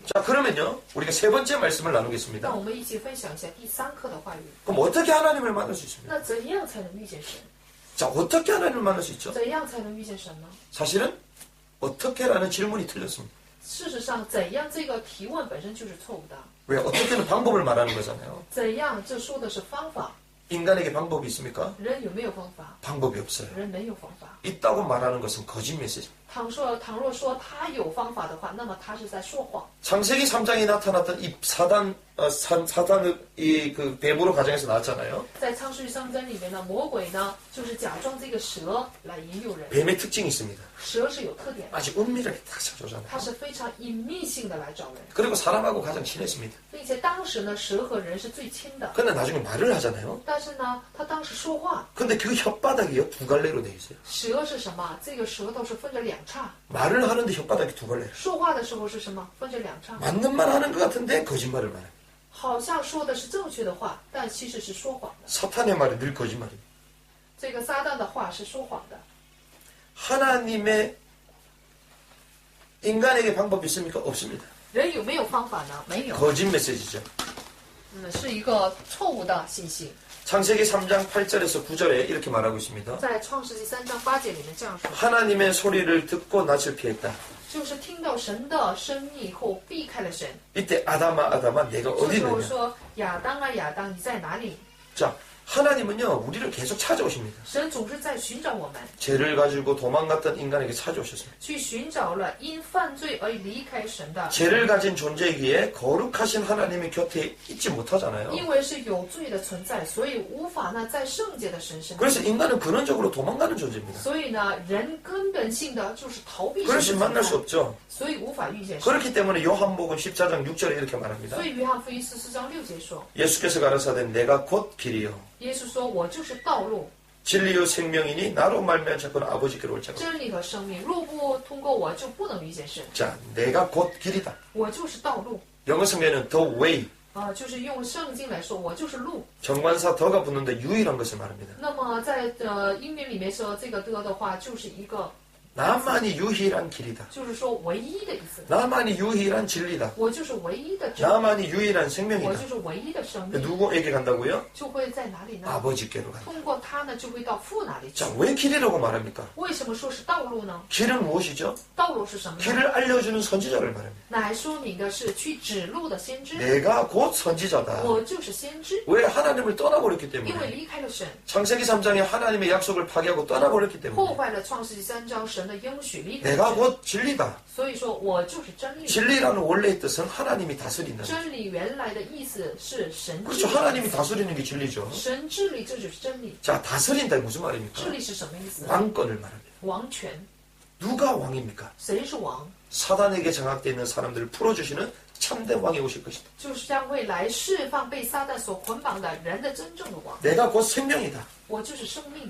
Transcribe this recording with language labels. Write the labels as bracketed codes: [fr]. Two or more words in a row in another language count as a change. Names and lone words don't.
[ko] 자, 그러면요, 우리가 세 번째 말씀을 나누겠습니다. [zh] 那我们一起分享一下第三课的话语。 [ko] 그럼 어떻게 하나님을 만날 수 있습니까? [zh] 那怎样才能遇见神？ [ko] 자, 어떻게 하나님을 만날 수 있죠? [zh] 怎样才能遇见神呢？ [ko] 사실은 어떻게라는 질문이 틀렸습니다. [zh] 事实上，怎样这个提问本身就是错误的。 [ko] 왜? 어떻게는 방법을 말하는 거잖아요. [zh] 怎样，这说的是方法。 [ko] 인간에게 방법이 있습니까? [zh] 人有没有方法？ [ko] 방법이 없어요. [zh] 人没有方法。 [ko] 있다고 말하는 것은 거짓 메시지. [zh] 倘若说他有方法的话，那么他是在说谎。 [ko] 창세기 3장에 나타났던 이 사단의 그 뱀으로 가정에서 나왔잖아요. [zh] 在创世纪3章里面呢，魔鬼呢就是假装这个蛇来引诱人。 [ko] 뱀의 특징이 있습니다. [zh] 蛇是有特点的， [ko] 아주 은밀하게 딱 찾아오잖아요. [zh] 它是非常隐秘性的来找人， [ko] 그리고 사람하고 가장 친했습니다. [zh] 并且当时呢，蛇和人是最亲的。 [ko] 근데 나중에 말을 하잖아요. [zh] 但是呢，他当时说话， [ko] 근데 그 혓바닥이요, 두 갈래로 돼 있어요. [zh] 蛇是什么？这个舌头是分着两叉。 [ko] 말을 하는데 혓바닥이 두 갈래. [zh] 说话的时候是什么？分着两叉。 [ko] 맞는 말 하는 것 같은데 거짓말을 말해요. [zh] 好像说的是正确的话，但其实是说谎的。 [ko] 사탄의 말이 늘 거짓말입니다. [zh] 这个撒旦的话是说谎的。 [ko] 하나님의 인간에게 방법이 있습니까? 없습니다. [zh] 人有没有方法呢？没有， [ko] 거짓 메시지죠. [zh] 是一个错误的信息。 [ko] 창세기 3장 8절에서 9절에 이렇게 말하고 있습니다. [zh] 在创世纪3章8节里面这样说， [ko] 하나님의 소리를 듣고 낯을 피했다. [zh] 就是听到神的声音以后避开了神。 [ko] 이때 아담아 아담아 내가 [zh] 这 [ko] 어디 [zh] 时候 [ko] 있느냐. [zh] 说亚当啊亚当，你在哪里？ [ko] 자, 하나님은요 우리를 계속 찾아오십니다. [zh] 神总是在寻找我们， [ko] 죄를 가지고 도망갔던 인간에게 찾아오셨습니다. [zh] 去寻找了因犯罪而离开神的。 [ko] 죄를 가진 존재이기에 거룩하신 하나님의 곁에 있지 못하잖아요. [zh] 因为是有罪的存在，所以无法呢在圣洁的神身边。 [ko] 그래서 인간은 근원적으로 도망가는 존재입니다. [zh] 所以呢，人根本性的就是逃避神 [ko] 그것이 [zh] 的 [ko] 만날 [zh] 存 [ko] 수 [zh] 在， [ko] 없죠. [zh] 所以无法遇见神。 [ko] 그렇기 때문에 요한복음 14장 6절에 이렇게 말합니다. [zh] 所以约翰福音14章6节说， [ko] 예수께서 가라사대 내가 곧 길이요 [zh] 耶稣说：“我就是道路、 [ko] 진리요 생명이니 나로 말미암아 자꾸는 아버지께로 올 자가. [zh] 真理和生命。若不通过我，就不能遇见神。 [ko] 자, 내가 곧 길이다. [zh] 我就是道路。 [ko] 영어 성경에는 [en] the way [zh] 就是用圣经来说，我就是路。 [ko] 정관사 더가 붙는데 유일한 것을 말합니다. [zh] 那么在英文里面说这个的话，就是一个， [ko] 나만이 유일한 길이다. [zh] 就是说唯一的意思。 [ko] 나만이 유일한 진리다. [zh] 我就是唯一的真理， [ko] 나만이 유일한 [zh] 我 [ko] 생명이다. [zh] 就是唯一的生命。 [ko] 누구에게 간다고요? [zh] 就会在哪里呢？ [ko] 아버지께로 간다. [zh] 通过它呢，就会到父那里去 [ko] 자, 。 왜 길이라고 말합니까? [zh] 为什么说是道路呢？ [ko] 길은 무엇이죠? [zh] 道路是什么呢？ [ko] 길을 알려주는 선지자를 말합니다. [zh] 乃说明的是去指路的先知。 [ko] 내가 곧 선지자다. [zh] 我就是先知， [ko] 왜? 하나님을 떠나버렸기 [zh] 因为 [ko] 때문에. [zh] 离开了神， [ko] 창세기 3장에 하나님의 약속을 파기하고 떠나버렸기 [zh] 破 [ko] 때문에. [zh] 坏了创世纪3章神的应许，离开 [ko] 내가 [zh] 了神。 [ko] 곧 진리다. [zh] 所以说我就是真理。 [ko] 진리라는 원래의 뜻은 하나님이 다스린다. [zh] 真理原来的意思是神治 [ko] 그렇죠. [zh] 理， [ko] 하나님이 다스리는 게 진리죠. [zh] 神治理这就是真理。 [ko] 자, 다스린다 무슨 말입니까? [zh] 治理是什么意思？ [ko] 왕권을 말합니다. [zh] 王权， [ko] 누가 왕입니까? [zh] 谁是王？ [ko] 사단에게 장악되어 있는 사람들을 풀어주시는 참된 왕이 오실 것이다. [zh] 就是将会来释放被撒旦所捆绑的人的真正的王。 [ko] 내가 곧 생명이다. [zh] 我就是生命，